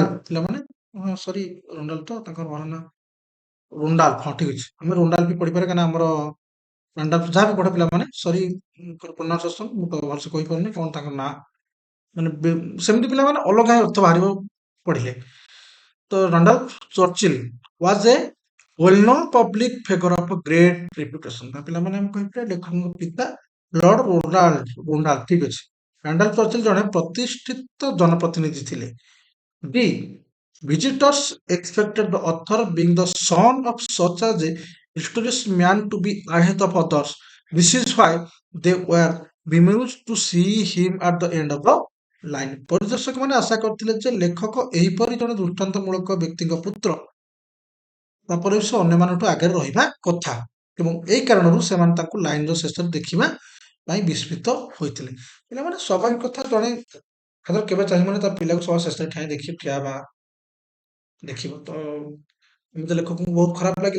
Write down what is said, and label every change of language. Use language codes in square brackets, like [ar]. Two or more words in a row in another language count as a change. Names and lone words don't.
[or] ପିଲାମାନେ ସରି, ରୋଣ୍ଡାଲ ତ ତାଙ୍କର ଭଲ ନା, ରୋଣ୍ଡାଲ, ହଁ ଠିକ ଅଛି, ଆମେ ରୋଣ୍ଡାଲ ବି ପଢିପାରିବା କାହିଁକିନା ଆମର ରୋଣ୍ଡାଲ ଯାହା ବି ପଢେ ପିଲାମାନେ, ସରି ପ୍ରୋନାଉନ୍ସିଏସନ ମୁଁ ତ ଭଲସେ କହିପାରୁନି କଣ ତାଙ୍କ ନାଁ, ମାନେ ସେମିତି ପିଲାମାନେ ଅଲଗା ଅର୍ଥ ବାହାରିବ ପଢିଲେ। [en] ତ Rondal Churchill was a well known public figure of great reputation. [or] ପିଲାମାନେ ଆମେ କହିପାରିବା ଲେଖକଙ୍କ ପିତା ଲର୍ଡ ରୋଣ୍ଡାଲ, ଠିକ ଅଛି। ରାଣ୍ଡାଲ ଚର୍ଚିଲ ଜଣେ ପ୍ରତିଷ୍ଠିତ ଜନପ୍ରତିନିଧି ଥିଲେ। [en] ଡି visitors expected the author being the son of such as a illustrious man to be ahead of others. This is why they were bemused to see him at the end of the line. [or] ପରିଦର୍ଶକମାନେ ଆଶା କରିଥିଲେ ଯେ ଲେଖକ ଏହିପରି ଜଣେ ଦୃଷ୍ଟାନ୍ତମୂଳକ ବ୍ୟକ୍ତିଙ୍କ ପୁତ୍ର, ତାପରେ ସେ ଅନ୍ୟମାନଠୁ ଆଗରେ ରହିବା କଥା ଏବଂ ଏହି କାରଣରୁ ସେମାନେ ତାଙ୍କୁ ଲାଇନର ଶେଷରେ ଦେଖିବା ପାଇଁ ବିସ୍ମିତ ହୋଇଥିଲେ। ପିଲାମାନେ ସ୍ୱାଭାବିକ କଥା, ଜଣେ ଖାଲି କେବେ ଚାହିଁବନି ତା ପିଲାକୁ ସବା ଶେଷରେ ଠିଆ ହେବା ଦେଖିବ, ତ ଏମିତି ଲେଖକଙ୍କୁ ବହୁତ ଖରାପ ଲାଗିଲା।